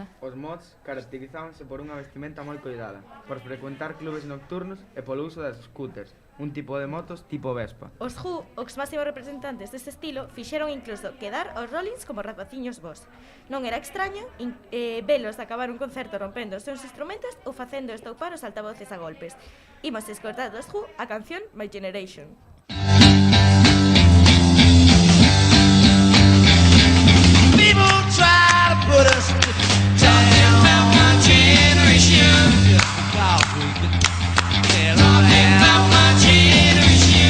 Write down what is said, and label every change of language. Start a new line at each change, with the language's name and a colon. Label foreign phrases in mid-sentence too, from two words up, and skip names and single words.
Galician: Os mods caracterizábanse por unha vestimenta moi coidada, por frecuentar clubes nocturnos e polo uso das scooters, un tipo de motos tipo Vespa. Os Who, os máximos representantes deste estilo, fixeron incluso quedar os Rollins como rapaciños vos. Non era extraño velos acabar un concerto rompendo os seus instrumentos ou facendo estoupar os altavoces a golpes. Imos escoitar dos Who a canción My Generation.
English: People try to put us talking about my generation. Just because we could get talking about my generation.